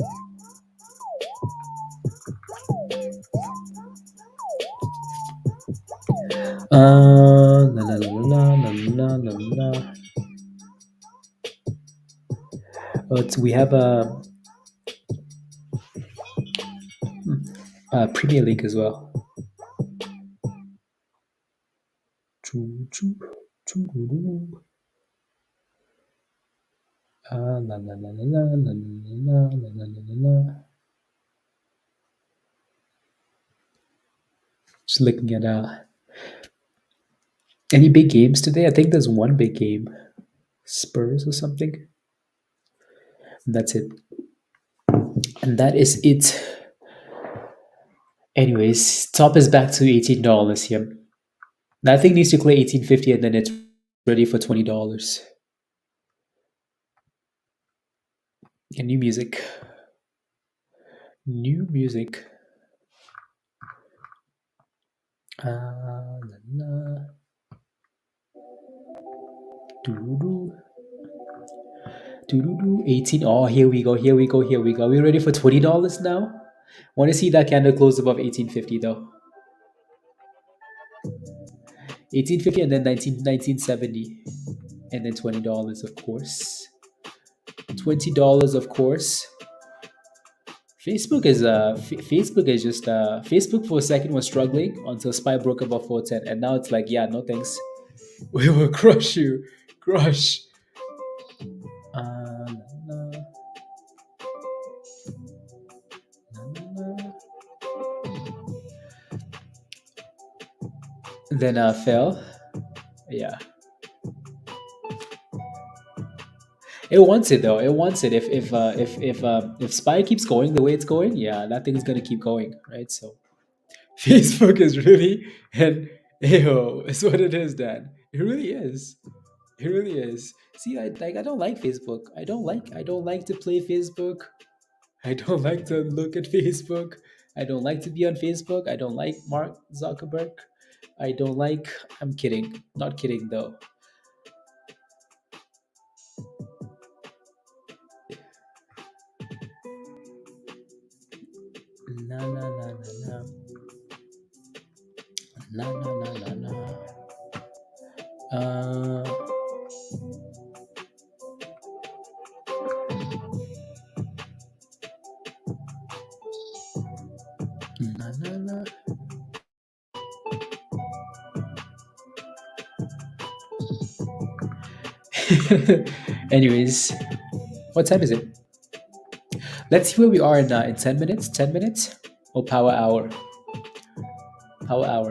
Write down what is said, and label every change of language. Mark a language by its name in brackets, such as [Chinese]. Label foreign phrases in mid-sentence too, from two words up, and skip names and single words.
[English] La la la la la la la la. We have a Premier League as well. Choo, choo, choo, doo, doo. La la la la la la la la la la la la. Just looking at any big games today. I think there's one big game. Spurs or something. And that's it. And that is it. Anyways, top is back to $18 here. That thing needs to clear 1850 and then it's ready for $20. And new music. New music. La, la. Doo-doo-doo. Doo-doo-doo. 18. Oh, here we go. Here we go. Here we go. We ready for $20 now? Want to see that candle close above 1850 though. 1850 and then 1970. And then $20 of course. $20 of course. Facebook is just Facebook for a second was struggling until SPY broke above 410 and now it's like, yeah, no thanks. We will crush you. Crush. Uh, na, na, na, na. Then fell. Yeah. It wants it though. It wants it. If SPY keeps going the way it's going, yeah, that thing's gonna keep going, right? So Facebook is really and ew, it's what it is, Dan. It really is. It really is. See, I don't like Facebook. I don't like to play Facebook. I don't like to look at Facebook. I don't like to be on Facebook. I don't like Mark Zuckerberg. I don't like. I'm kidding. Not kidding though. Na na na na na na na na na na. Uh, na na na. Anyways, what time is it? Let's see where we are in 10 minutes. 10 minutes? Or power hour? Power hour.